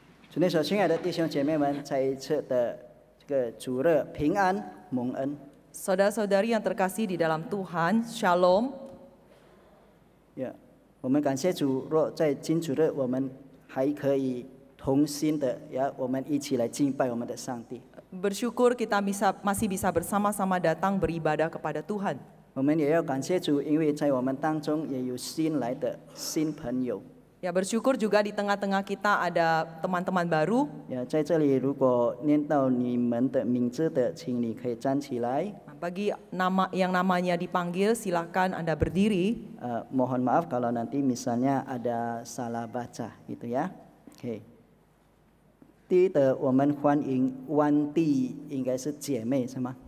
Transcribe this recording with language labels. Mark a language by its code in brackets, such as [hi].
[zh] 主内所亲爱的弟兄姐妹们，再一次的这个主日平安蒙恩。 [id] Saudara-saudari yang terkasih di dalam Tuhan, Shalom. [zh] 我们感谢主，若在今主日我们还可以同心的，我们一起来敬拜我们的上帝。 [id] Bersyukur kita masih bisa bersama-sama datang beribadah kepada Tuhan. [zh] 我们也要感谢主，因为在我们当中也有新来的新朋友。 [id] Ya, bersyukur juga di tengah-tengah kita ada teman-teman baru. [zh] 在这里如果念到你们的名字的，请你可以站起来。 [id] Bagi yang namanya dipanggil, silakan Anda berdiri. Mohon maaf kalau nanti misalnya ada salah baca gitu ya. [en] OK。 [zh] 第一的，我们欢迎湾地，应该是姐妹是吗？